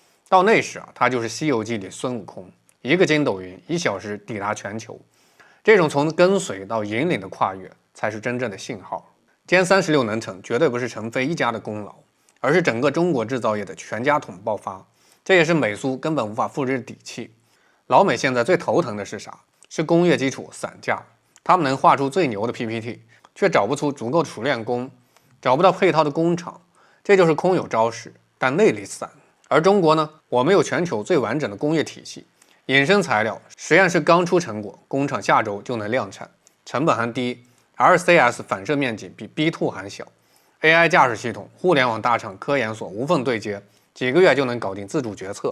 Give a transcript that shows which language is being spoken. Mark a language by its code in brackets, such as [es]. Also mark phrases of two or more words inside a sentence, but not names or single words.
[zh] 到那時啊，它就是《西遊記》裡孫悟空，一個筋斗雲1小時抵達全球。這種從跟隨到引領的跨越，才是真正的信號。殲36能成，絕對不是陳飞一家的功勞，而是整個中國製造業的全家桶爆發。這也是美蘇根本無法複製的底氣。老美現在最頭疼的是啥？是工業基礎散架。他們能畫出最牛的 PPT， 卻找不出足夠的熟練工，找不到配套的工廠，這就是空有招式，但內力散。而中國呢，我們有全球最完整的工業體系，衍生材料實驗室剛出成果，工廠下周就能量產，成本還低 ，RCS 反射面積比 B2 還小 ，AI 駕駛系統、互聯網大廠、科研所無縫對接，幾個月就能搞定自主決策。